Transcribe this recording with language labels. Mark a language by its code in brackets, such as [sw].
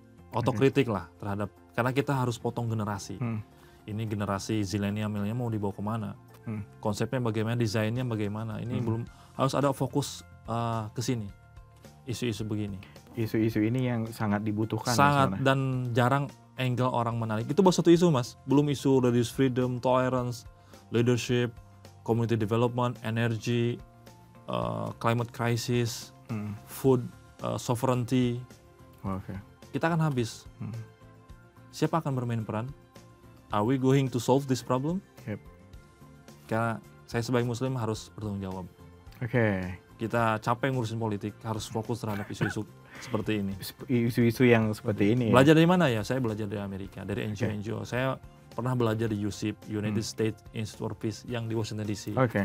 [id] Otokritik lah terhadap karena kita harus potong generasi. Ini generasi zilenial milenial mau dibawa kemana? Konsepnya bagaimana, desainnya bagaimana? Ini belum harus ada fokus ke sini. Isu-isu begini. Isu-isu ini yang sangat dibutuhkan. Sangat dan jarang angle orang menarik. Itu baru satu isu, Mas. Belum isu [en] religious freedom, tolerance, leadership, community development, energy, climate crisis, food sovereignty. [id] Kita akan habis. Siapa akan bermain peran? [en] Are we going to solve this problem? [id] Karena saya sebagai muslim harus bertanggung jawab. Kita capek ngurusin politik, harus fokus terhadap isu-isu seperti ini. Isu-isu yang seperti ini. Belajar dari mana ya? Saya belajar dari Amerika, dari NGO-NGO. Saya pernah belajar di USIP, United States Institute for Peace yang di Washington DC.